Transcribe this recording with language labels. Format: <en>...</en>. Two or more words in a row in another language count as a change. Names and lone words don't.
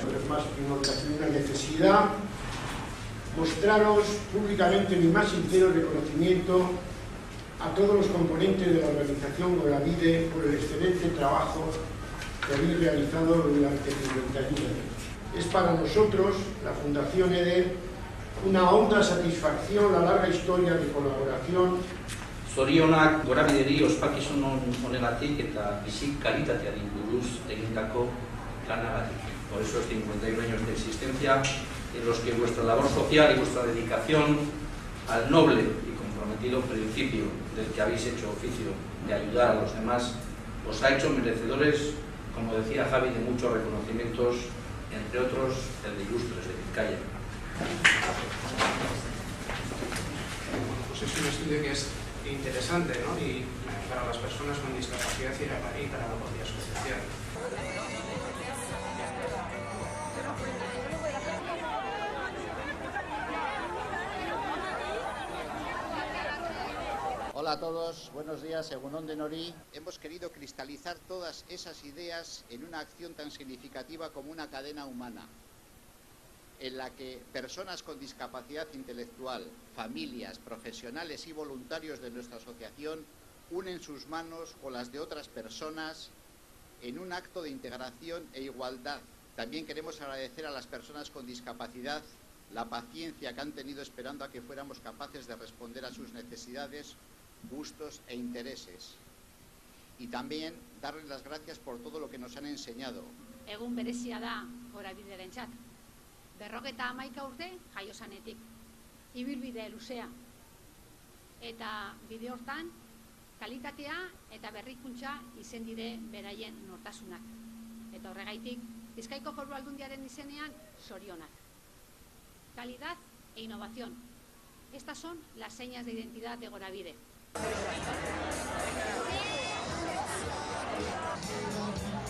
<es>Es más una necesidad mostraros públicamente mi más sincero reconocimiento a todos los componentes de la organización Moravide por el excelente trabajo que habéis realizado durante 51 años. Es para nosotros, la Fundación EDER, una honda satisfacción la larga historia de colaboración.</es> <eu>Zorionak Morabideri ospakizun honegatik eta bizi kalitateari buruz egindako lanagatik.</eu> <es>Por esos 51 años de existencia en los que vuestra labor social y vuestra dedicación al noble y comprometido principio del que habéis hecho oficio de ayudar a los demás os ha hecho merecedores, como decía Javi, de muchos reconocimientos, entre otros el de Ilustres de Vizcaya. Pues es un estudio que es interesante, ¿no? Y para las personas con discapacidad y para la propia asociación. Hola a todos, buenos días,</es> <eu>Egun on denori.</eu> <es>Hemos querido cristalizar todas esas ideas en una acción tan significativa como una cadena humana, en la que personas con discapacidad intelectual, familias, profesionales y voluntarios de nuestra asociación unen sus manos con las de otras personas en un acto de integración e igualdad. También queremos agradecer a las personas con discapacidad la paciencia que han tenido esperando a que fuéramos capaces de responder a sus necesidades, gustos e intereses. Y también darles las gracias por todo lo que nos han enseñado.</es> <eu>Egun berezia da Morabiderentzat. 51 urte jaio zanetik. Ibilbide luzea. Eta bide hortan kalitatea eta berrikuntza izen dire beraien nortasunak. Eta horregaitik Bizkaiko Foru Aldundiaren izenean zorionak.</eu> <es>Calidad e innovación. Estas son las señas de identidad de Moravide.</es>